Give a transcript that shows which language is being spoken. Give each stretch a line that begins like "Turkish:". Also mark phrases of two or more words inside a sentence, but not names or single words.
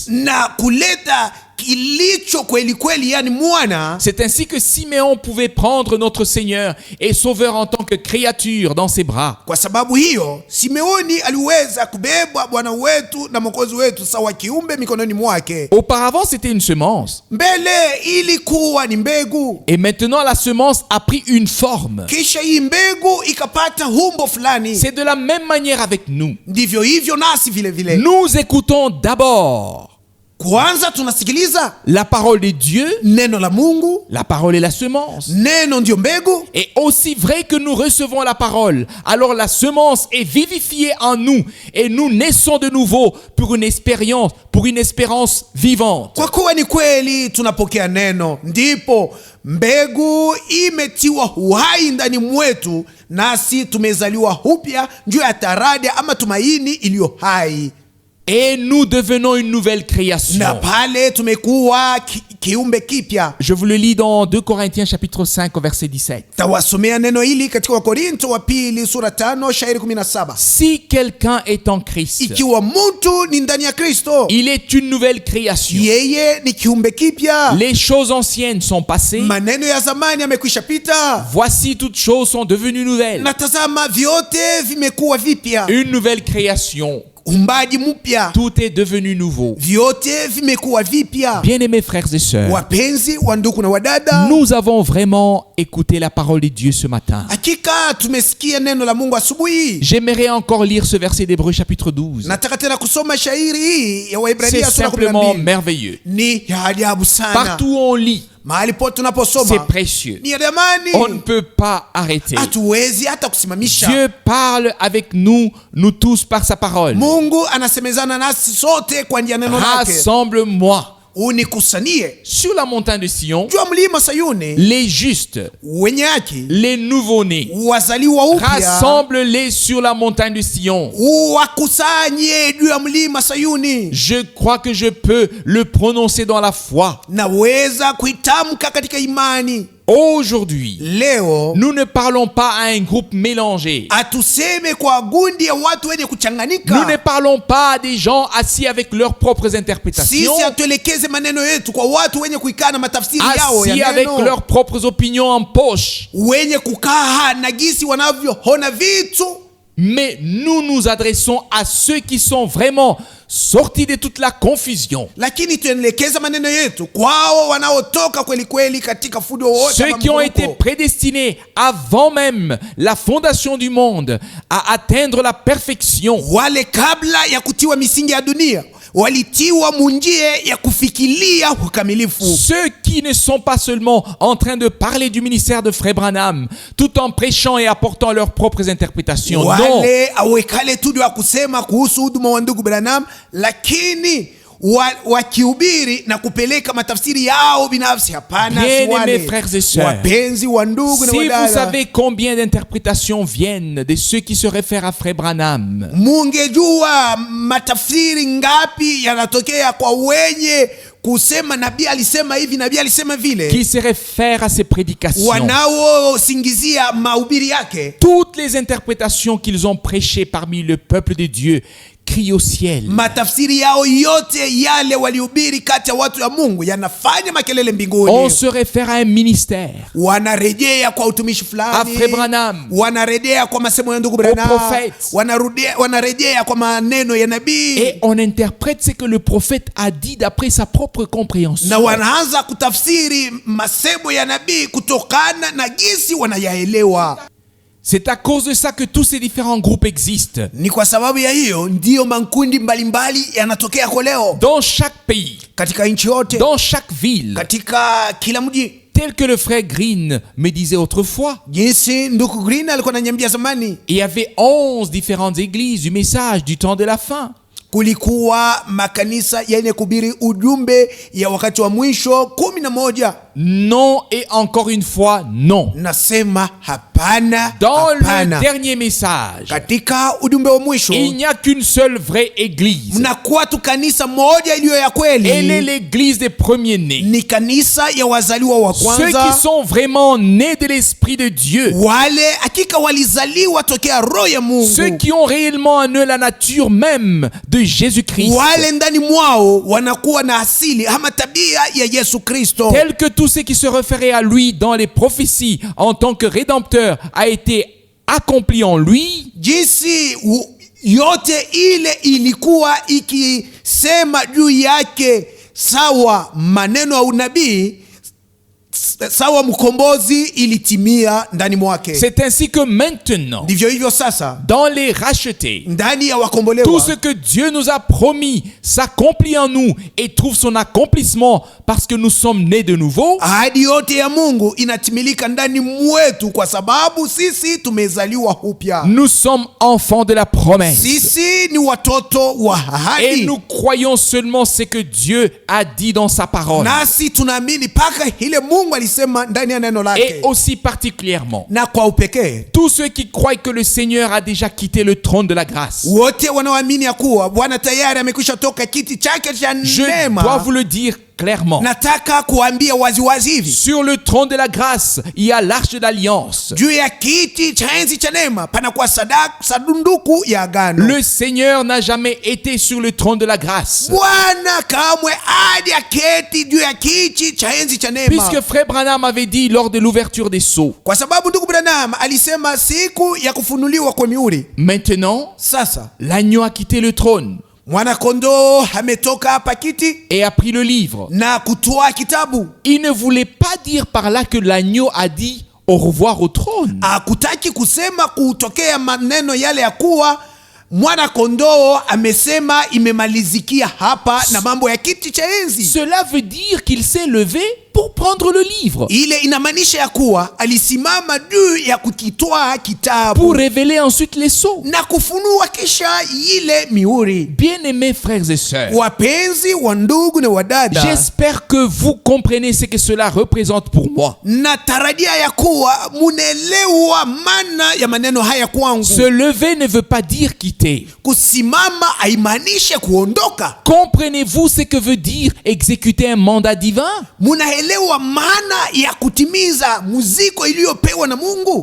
Swahili: na kuleta kilicho kweli kweli, yani mwana,
French: c'est ainsi que Siméon pouvait prendre notre Seigneur et Sauveur en tant que créature dans ses bras.
Swahili: kwa sababu hiyo Simeoni aliweza kubeba Bwana wetu na Mwokozi wetu sawa kiumbe mikononi mwake.
French: Auparavant, c'était une semence.
Swahili: Mbele ilikuwa ni mbegu,
French: Et maintenant, la semence a pris une forme.
Swahili: kisha hii mbegu ikapata humbo fulani.
French: C'est de la même manière avec nous.
Swahili: Ndivyo hivyo nasi vile vile.
French: Nous écoutons d'abord
Swahili: Kwanza tunasikiliza
French: la parole de Dieu.
Swahili: neno la Mungu,
French: La parole est la semence.
Swahili: neno ndio mbegu.
French: Et aussi vrai que nous recevons la parole, alors la semence est vivifiée en nous et nous naissons de nouveau pour une espérance vivante.
Swahili: Kwa kuwa ni kweli tunapokea neno, ndipo mbegu imetiwa uhai ndani mwetu, nasi tumezaliwa upya juu ya taraja ama tumaini iliyo hai.
French: Et nous devenons une nouvelle
Swahili: Na
French: création.
Swahili: pale tumekuwa kiumbe kipya.
French: Je vous le lis dans 2 Corinthiens chapitre 5 au verset 17.
Swahili: Tawasomea neno hili katika Wakorinto wa pili sura 5 shairi 17.
French: Si quelqu'un est en Christ,
Swahili: Ikiwa mtu ni ndani ya Kristo,
French: il est une nouvelle création.
Swahili: yeye ni kiumbe kipya.
French: Les choses anciennes sont passées.
Swahili: Maneno ya zamani yamekwisha pita,
French: Voici toutes choses sont devenues nouvelles.
Swahili: na tazama vyote vimekuwa vipya.
French: Une nouvelle création.
Swahili: Umbaji mpya,
French: Tout est devenu nouveau.
Swahili: vyote vimekuwa vipya.
French: Bien-aimés frères et sœurs,
Swahili: Wapenzi wa ndugu na wadada,
French: nous avons vraiment écouté la parole de Dieu ce matin.
Swahili: hakika tumesikia neno la Mungu asubuhi.
French: J'aimerais encore lire ce verset d'Hébreux chapitre 12.
Swahili: Nataka tena kusoma shairi hii ya
French: C'est
Swahili: Waebrania sura simplement 12.
French: merveilleux.
Swahili: Ni ya ajabu sana.
French: Partout où on lit,
Swahili: Mahali pote
French: c'est
Swahili: tunaposoma
French: précieux.
Swahili: ni ya damani,
French: On ne peut pas arrêter.
Swahili: hatuwezi hata kusimamisha.
French: Dieu parle avec nous tous par sa parole.
Swahili: Mungu anasemezana nasi sote kwa njia neno lake.
French: Rassemble-moi
Swahili: Unikusanie
French: sur la montagne de Sion,
Swahili: juu ya mlima Sayuni
French: les justes,
Swahili: wenye haki,
French: les nouveau-nés.
Swahili: wazaliwa upya,
French: Rassemble-les sur la montagne de Sion.
Swahili: uwakusanye juu ya mlima Sayuni.
French: Je crois que je peux le prononcer dans la foi.
Swahili: Naweza kuitamka katika imani.
French: Aujourd'hui,
Swahili: Leo
French: nous ne parlons pas à un groupe mélangé.
Swahili: atuseme kwa gundi ya watu wenye
French: Nous ne
Swahili: kuchanganyika.
French: parlons pas à des gens assis avec leurs propres interprétations,
Swahili: Sisi hatuelekeze maneno yetu kwa watu wenye kuikaa na matafsiri yao
French: assis
Swahili: ya
French: avec
Swahili: neno,
French: leurs propres opinions en poche.
Swahili: wenye kukaa na gisi wanavyoona vitu,
French: Mais nous nous adressons à ceux qui sont vraiment sortis de toute la confusion.
Swahili: lakini tuelekeza maneno yetu kwao wanaotoka kweli kweli katika fujo wote,
French: Ceux qui ont été prédestinés avant même la fondation du monde à atteindre la perfection.
Swahili: wale kabla ya kutiwa misingi ya dunia walitiwa munjie ya kufikilia ukamilifu.
French: Ceux qui ne sont pas seulement en train de parler du ministère de Frère Branham tout en prêchant et apportant leurs propres interprétations. Non.
Swahili: Wale awekale tu ndio kusema kuhusu huduma wa ndugu Branham, lakini wakihubiri na kupeleka matafsiri yao binafsi. Hapana, si
French: Bien-aimés
Swahili: wale
French: frères et sœurs,
Swahili: wapenzi wa ndugu na
French: si vous
Swahili: wadada,
French: savez combien d'interprétations viennent de ceux qui se réfèrent à Frère Branham,
Swahili: mungejua matafsiri ngapi yanatokea kwa wenye kusema nabii alisema hivi, nabii alisema vile,
French: qui se réfèrent à ses prédications.
Swahili: wanaosingizia mahubiri yake.
French: Toutes les interprétations qu'ils ont prêchées parmi le peuple de Dieu crient au ciel.
Swahili: Matafsiri yao yote yale walihubiri kati ya watu ya Mungu yanafanya makelele mbinguni.
French: On se réfère à un ministère,
Swahili: Wanarejea kwa utumishi
French: à
Swahili: fulani,
French: Frère Branham,
Swahili: wanarejea kwa masemo ya ndugu Branham,
French: prophètes.
Swahili: wanarejea kwa maneno ya nabii,
French: et on interprète ce que le prophète a dit d'après sa propre compréhension.
Swahili: na wanaanza kutafsiri masemo ya nabii kutokana na jinsi wanayaelewa.
French: C'est à cause de ça que tous ces différents groupes existent.
Swahili: Ni kwa sababu ya hiyo ndiyo makundi mbalimbali yanatokea kwa leo
French: Dans chaque pays,
Swahili: katika nchi yote,
French: dans chaque ville,
Swahili: katika kila mji.
French: tel que le frère Green me disait autrefois.
Swahili: Jinsi ndugu Green alikuwa ananiambia zamani,
French: Il y avait 11 différentes églises du message du temps de la fin.
Swahili: kulikuwa makanisa yenye kuhubiri ujumbe ya wakati wa mwisho 11.
French: Non et encore une fois, non.
Swahili: Nasema hapana,
French: Dans
Swahili: hapana.
French: le dernier message,
Swahili: Katika ujumbe wa mwisho
French: il n'y a qu'une seule vraie église.
Swahili: mnakuwa tu kanisa moja iliyo ya
French: Elle est
Swahili: kweli,
French: l'église des premiers-nés.
Swahili: ni kanisa ya wazaliwa wa
French: Ceux
Swahili: kwanza,
French: qui sont vraiment nés de l'Esprit de Dieu.
Swahili: wale hakika walizaliwa tokea roho ya
French: Ceux
Swahili: Mungu,
French: qui ont réellement en eux la nature même de Jésus-Christ.
Swahili: wale ndani mwao wanakuwa na asili ama tabia ya Yesu Kristo,
French: Tels que tous ceux qui se référaient à lui dans les prophéties en tant que rédempteur a été accompli en lui.
Swahili: jinsi yote ile ilikuwa ikisema juu yake sawa maneno ya unabii, sawa mkombozi ilitimia ndani mwake.
French: C'est ainsi que maintenant,
Swahili: Ndivyo hivyo sasa
French: dans les rachetés,
Swahili: ndani ya
French: tout
Swahili: wakombolewa,
French: ce que Dieu nous a promis s'accomplit en nous et trouve son accomplissement parce que nous sommes nés de nouveau.
Swahili: ahadi yote ya Mungu inatimilika ndani mwetu kwa sababu sisi tumezaliwa upya.
French: Nous sommes enfants de la promesse.
Swahili: Sisi ni watoto wa
French: Et
Swahili: ahadi,
French: nous croyons seulement ce que Dieu a dit dans sa parole.
Swahili: nasi tunaamini paka ile Mungu alisema ndani ya neno
French: Et
Swahili: lake.
French: aussi particulièrement,
Swahili: Na kwa upekee
French: tous ceux qui croient que le Seigneur a déjà quitté le trône de la grâce.
Swahili: wote wanaoamini ya kuwa Bwana tayari amekwisha toka kiti chake cha
French: Je dois
Swahili: neema,
French: vous le dire clairement.
Swahili: nataka kuambia waziwazi hivi,
French: Sur le trône de la grâce, il y a l'arche d'alliance.
Swahili: juu ya kiti cha enzi cha neema panakuwa sanduku ya agano.
French: Le Seigneur n'a jamais été sur le trône de la grâce.
Swahili: Bwana kamwe hadi aketi juu ya kiti cha enzi cha neema,
French: Puisque Frère Branham avait dit lors de l'ouverture des sceaux.
Swahili: kwa sababu ndugu Branham alisema siku ya kufunuliwa kwa mihuri.
French: Maintenant,
Swahili: Sasa
French: l'agneau a quitté le trône
Swahili: mwanakondoo ametoka hapa kiti
French: et a pris le livre.
Swahili: na kutoa kitabu.
French: Il ne voulait pas dire par là que l'agneau a dit au revoir au trône.
Swahili: Hakutaki kusema kutokea maneno yale ya kuwa mwana kondoo amesema imemalizikia hapa na mambo ya kiti cha enzi.
French: Cela veut dire qu'il s'est levé pour prendre le livre,
Swahili: Ile inamaanisha ya kuwa alisimama juu ya kukitwaa kitabu
French: pour révéler ensuite les sceaux.
Swahili: na kufunua kisha ile mihuri.
French: Bien-aimés frères et sœurs,
Swahili: Wapenzi wa ndugu na wadada,
French: j'espère que vous comprenez ce que cela représente pour moi.
Swahili: natarajia ya kuwa munaelewa maana ya maneno haya kwangu.
French: Se lever ne veut pas dire quitter.
Swahili: Kusimama haimaanishe kuondoka.
French: Comprenez-vous ce que veut dire exécuter un mandat divin?
Swahili: Munaelewa maana ya kutimiza muziko iliyopewa na Mungu.